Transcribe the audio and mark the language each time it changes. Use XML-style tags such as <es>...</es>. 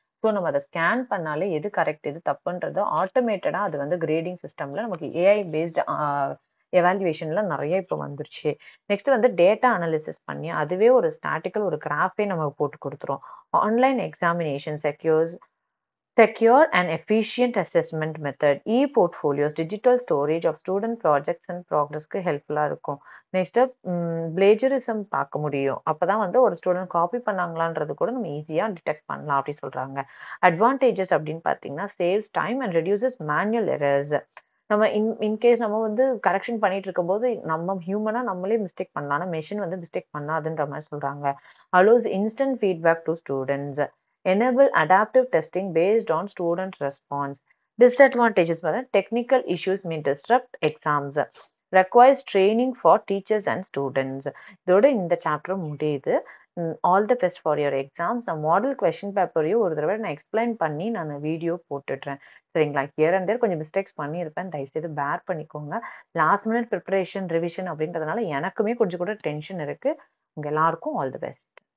<ta>So நம்ம அதை scan பண்ணாலே எது கரெக்ட் எது தப்புன்றது ஆட்டோமேட்டடா அது வந்து கிரேடிங் சிஸ்டம்ல நமக்கு ஏஐ பேஸ்டு எவாலுவேஷன்ல நிறைய இப்போ வந்துருச்சு. நெக்ஸ்ட் வந்து டேட்டா அனாலிசிஸ் பண்ணி அதுவே ஒரு ஸ்டாட்டிக்கல் ஒரு கிராஃபே நமக்கு போட்டு கொடுத்துரும்.</ta> <en>Online examination secure and efficient assessment method, e-portfolios, digital storage of student projects and progressக்கு ஹெல்ப்ஃபுல்லா இருக்கும்.</en> <ta>நெக்ஸ்ட் பிளேஜரிசம் பார்க்க முடியும். அப்பதான் வந்து ஒரு ஸ்டூடெண்ட் காப்பி பண்ணாங்களான்றது கூட நம்ம ஈஸியா டிடெக்ட் பண்ணலாம் அப்படி சொல்றாங்க.</ta> <en>advantages</en> <ta>அப்படின்னு பார்த்தீங்கன்னா</ta> <en>Saves time and reduces manual errors.</en> <ta>நம்ம இன்கேஸ் நம்ம வந்து கரெக்ஷன் பண்ணிட்டு இருக்கும்போது நம்ம ஹியூமனா நம்மளே மிஸ்டேக் பண்ணலாம், ஆனா மெஷின் வந்து மிஸ்டேக் பண்ணாதுன்ற மாதிரி சொல்றாங்க.</ta> <en>Allows instant feedback to students, enable adaptive testing based on student response. Disadvantages were technical issues may disrupt exams, requires training for teachers and students.</en> <ta>இதோட இந்த சாப்டர் முடியுது.</ta> <en>All the best for your exams.</en> <ta>நான் model question பேப்பரையும் ஒரு தடவை நான் explain பண்ணி நான் video போட்டுடுறேன். சரிங்களா, ஹியர் அண்ட் தேர் கொஞ்சம் மிஸ்டேக்ஸ் பண்ணியிருப்பேன், தயவுசெய்து பேர் பண்ணிக்கோங்க. லாஸ்ட் மினிட் ப்ரிப்பரேஷன் ரிவிஷன் அப்படின்றதுனால எனக்குமே கொஞ்சம் கூட டென்ஷன் இருக்கு. உங்க எல்லாருக்கும் ஆல் தி பெஸ்ட்.</ta>